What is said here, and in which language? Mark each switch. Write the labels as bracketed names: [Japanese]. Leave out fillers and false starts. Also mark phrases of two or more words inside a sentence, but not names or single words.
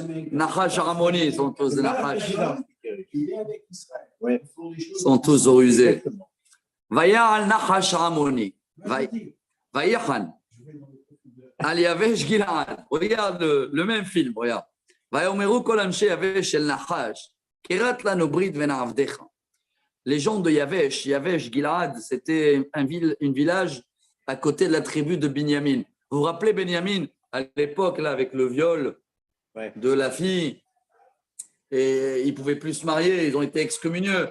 [French] Nahash Haramoni, ils sont tous des Nahash. Il est avec Israël. Oui. Ils sont tous rusés. [Hebrew] ויעל נחש העמוני. ויחן. על יבש גלעד. [French] Regarde le même film, regarde. [Hebrew] ויאמרו כל אנשי יבש אל נחש, קראת לנו ברית ונעבדך. [French] Les gens de Yavesh, Yavesh, Gilad, c'était un village à côté de la tribu de Binyamin. Vous vous rappelez Binyamin, à l'époque, là, avec le viol de la fille, et ils ne pouvaient plus se marier, ils ont été excommuniés.